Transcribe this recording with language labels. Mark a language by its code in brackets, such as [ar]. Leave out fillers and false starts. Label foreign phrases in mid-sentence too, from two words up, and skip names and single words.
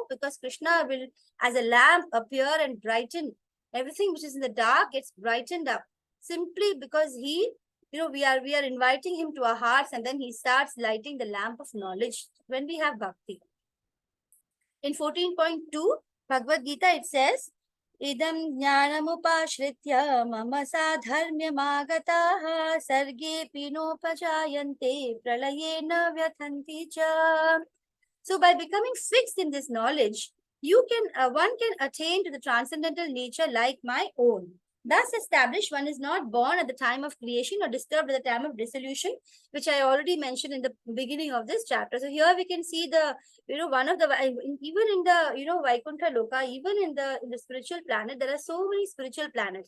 [en] Because Krishna will, as a lamp, appear and brighten. Everything which is in the dark gets brightened up. Simply because he, we are inviting him to our hearts and then he starts lighting the lamp of knowledge when we have bhakti. In 14.2, Bhagavad Gita, it says, [sa] Idam jnanamupashritya mama sadharmyamagataha sarge pinopajayante pralayena vyathanti cha. [en] So by becoming fixed in this knowledge, one can attain to the transcendental nature like my own. Thus established, one is not born at the time of creation or disturbed at the time of dissolution, which I already mentioned in the beginning of this chapter. So here we can see the, one of the, even in the, Vaikuntha Loka, even in the spiritual planet, there are so many spiritual planets.